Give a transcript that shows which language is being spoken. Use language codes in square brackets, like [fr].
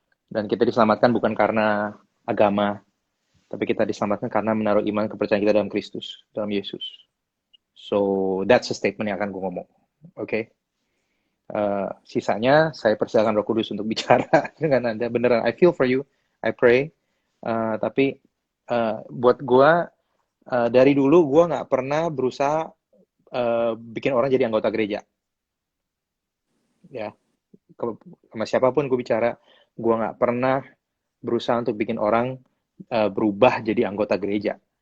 [id] Dan kita diselamatkan bukan karena agama, tapi kita diselamatkan karena menaruh iman kepercayaan kita dalam Kristus, dalam Yesus. [en] So that's a statement [id] yang akan gue ngomong, oke? Sisanya saya persilakan Roh Kudus untuk bicara dengan Anda. Beneran, [en] I feel for you, I pray. [id] Tapi buat gue dari dulu gue nggak pernah berusaha bikin orang jadi anggota gereja. Ya, sama siapapun gue bicara, gue nggak pernah berusaha untuk bikin orang berubah jadi anggota gereja.